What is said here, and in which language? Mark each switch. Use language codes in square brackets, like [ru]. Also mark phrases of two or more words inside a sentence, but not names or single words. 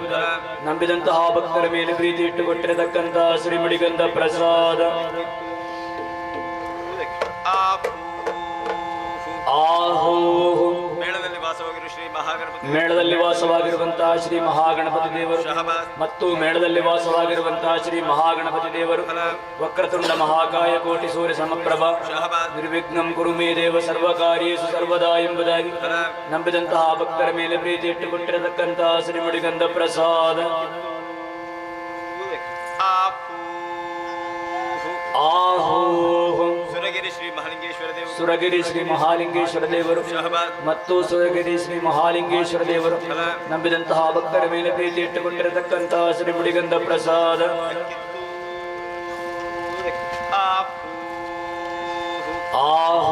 [kn] ನಂಬಿದಂತಹ ಭಕ್ತರ ಮೇಲೆ ಪ್ರೀತಿ ಇಟ್ಟುಕೊಟ್ಟಿರತಕ್ಕಂತಹ ಶ್ರೀ ಮುಡಿಗಂಧ ಪ್ರಸಾದ ಆಹೋ ಮೇಳದಲ್ಲಿ ವಾಸವಾಗಿರುವ ಶ್ರೀ ಮಹಾಗಣಪತಿ ಮೇಳದಲ್ಲಿ ವಾಸವಾಗಿರುವಂತಹ ಶ್ರೀ ಮಹಾಗಣಪತಿ ದೇವರು ಮತ್ತು ಮೇಳದಲ್ಲಿ ವಾಸವಾಗಿರುವಂತಹ ಶ್ರೀ ಮಹಾಗಣಪತಿ ದೇವರು [sa] ವಕ್ರತುಂಡ ಮಹಾಕಾಯ ಕೋಟಿ ಸೂರ್ಯ ಸಮಪ್ರಭ ನಿರ್ವಿಘ್ನಂ ಕುರು ಮೇ ದೇವ ಸರ್ವಕಾರ್ಯೇಷು ಸರ್ವದಾ [kn] ಎಂಬುದಾಗಿ ನಂಬಿದಂತಹ ಭಕ್ತರ ಮೇಲೆ ಪ್ರೀತಿ ಇಟ್ಟುಕೊಟ್ಟಿರತಕ್ಕಂತಹ ಶ್ರೀ ಮುಡಿಗಂಧ ಪ್ರಸಾದ ಆಹೋ ಸುರಗಿರಿ ಶ್ರೀ ಮಹಾಲಿಂಗೇಶ್ವರ ದೇವರು ಸುರಗಿರಿ ಶ್ರೀ ಮಹಾಲಿಂಗೇಶ್ವರ ದೇವರು ಮತ್ತು ಸುರಗಿರಿ ಶ್ರೀ ಮಹಾಲಿಂಗೇಶ್ವರ ದೇವರು ನಂಬಿದಂತಹ ಭಕ್ತರ ಮೇಲೆ ಪ್ರೀತಿ ಇಟ್ಟುಕೊಂಡಿರತಕ್ಕಂತಹ ಶ್ರೀ ಮುಡಿಗಂಧ ಪ್ರಸಾದ ಆಹೋ